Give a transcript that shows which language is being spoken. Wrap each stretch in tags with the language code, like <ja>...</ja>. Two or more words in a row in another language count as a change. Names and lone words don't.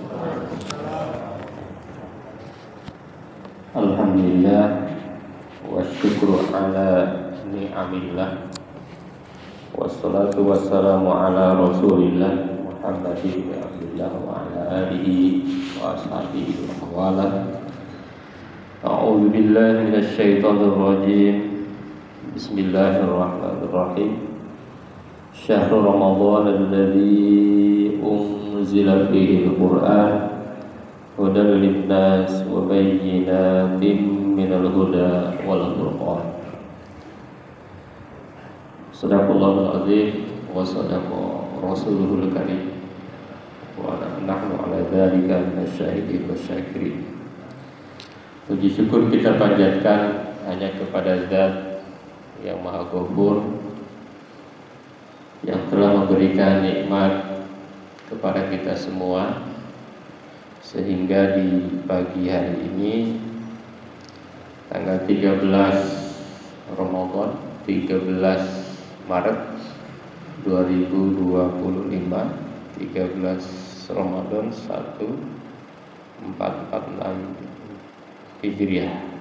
<ar>الحمد لله والشكر على نعم الله والصلاة والسلام على رسول الله محمد وعبد الله وعلى آله وأصحابه ومن والاه. أعوذ بالله من الشيطان الرجيم. بسم الله الرحمن الرحيم. شهر رمضان الذي أنزل فيه القرآن هدى للناس وبينات من الهدى والفرقان. صدق الله العظيم وصدق رسوله الكريم ونحن على ذلك من الشاهدين والشاكرين.</ar> <id>Puji syukur kita panjatkan hanya kepada Zat yang Maha Ghafur, yang telah memberikan nikmat kepada kita semua, sehingga di pagi hari ini tanggal 13 Ramadan 13 Maret 2025, 13 Ramadan 1446 Hijriah.</id>